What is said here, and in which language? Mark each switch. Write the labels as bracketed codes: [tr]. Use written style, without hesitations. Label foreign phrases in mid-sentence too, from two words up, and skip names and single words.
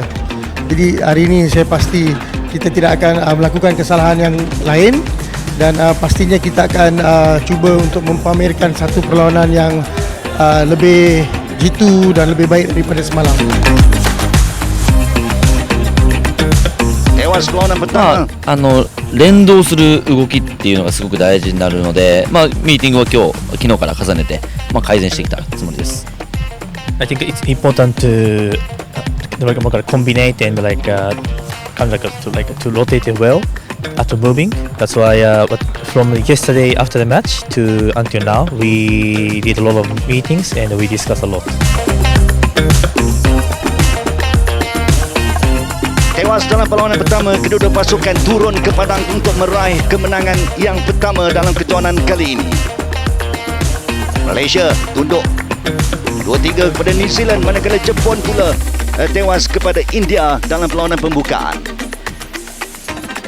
[ms] Jadi hari ini saya pasti kita tidak akan melakukan kesalahan yang lain dan pastinya kita akan cuba untuk mempamerkan satu perlawanan yang lebih jitu dan lebih baik daripada semalam. Tewas perlawanan pertama. [ja] 連動する動きっていうのがすごく大事になるので、ミーティングを昨日から重ねて、改善してきたつもりです。 [en] I think it's important to combine and to rotate it well after moving. That's why from yesterday after the match to until now, we did a lot of meetings and we discussed a lot. [ms] Tewas dalam perlawanan pertama, kedua-dua pasukan turun ke padang untuk meraih kemenangan yang pertama dalam kejohanan kali ini. Malaysia tunduk 2-3 kepada New Zealand, manakala Jepun pula tewas kepada India dalam perlawanan pembukaan.